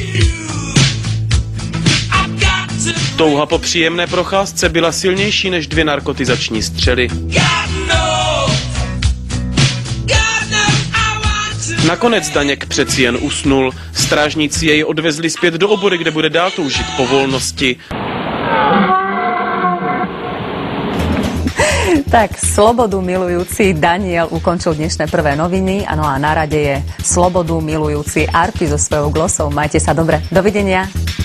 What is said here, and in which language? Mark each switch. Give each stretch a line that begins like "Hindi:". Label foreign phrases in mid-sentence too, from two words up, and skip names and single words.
Czech: Touha po příjemné procházce byla silnější než 2 narkotizační střely. Nakonec Daněk přeci jen usnul. Strážníci jej odvezli zpět do obory, kde bude dál toužit po volnosti.
Slovak: Tak, slobodu milujúci Daniel ukončil dnešné prvé noviny. Ano, a na rade je slobodu milujúci Arpi so svojou glosou. Majte sa dobre. Dovidenia.